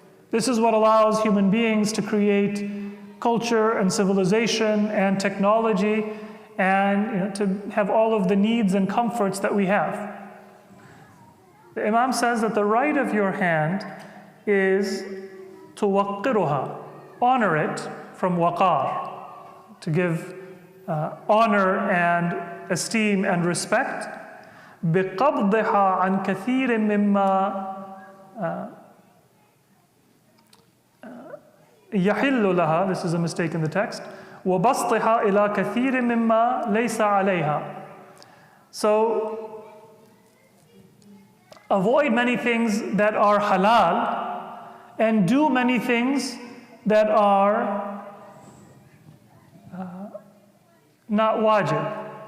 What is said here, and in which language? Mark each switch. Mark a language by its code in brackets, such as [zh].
[en] This is what allows human beings to create culture and civilization and technology and to have all of the needs and comforts that we have. The Imam says that the right of your hand is to waqqiruha, honor it from waqar, to give honor and esteem and respect. [ar] بِقَبْضِهَا عَنْ كَثِيرٍ مِمَّا يَحِلُّ لَهَا, [en] this is a mistake in the text, [ar] وَبَسْطِهَا إِلَى كَثِيرٍ مِمَّا لَيْسَ عَلَيْهَا. [en] So, avoid many things that are halal and do many things that are not wajib.